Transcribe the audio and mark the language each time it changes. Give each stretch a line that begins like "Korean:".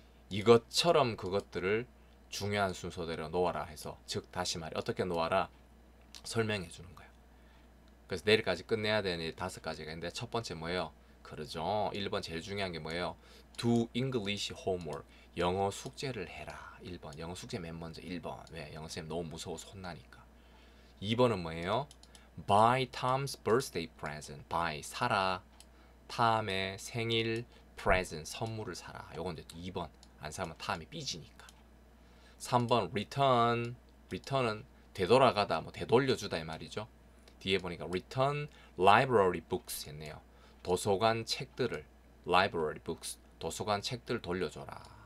Korean: 이것처럼 그것들을 중요한 순서대로 놓아라 해서 즉 다시 말해. 어떻게 놓아라? 설명해 주는 거예요. 그래서 내일까지 끝내야 되는 다섯 가지가 있는데 첫 번째 뭐예요? 그러죠. 1번 제일 중요한 게 뭐예요? Do English homework. 영어 숙제를 해라. 1번. 영어 숙제 맨 먼저 1번. 왜? 영어 쌤 너무 무서워서 혼나니까. 2번은 뭐예요?
English: Buy Tom's birthday present.
Korean: Buy 사라. 탐의 생일 present 선물을 사라. 요건 이제 2번. 안 사면 탐이 삐지니까. 3번 return은 되돌아가다 뭐 되돌려주다 이 말이죠. 뒤에 보니까 return library books 했네요. 도서관 책들을 library books 도서관 책들 돌려줘라.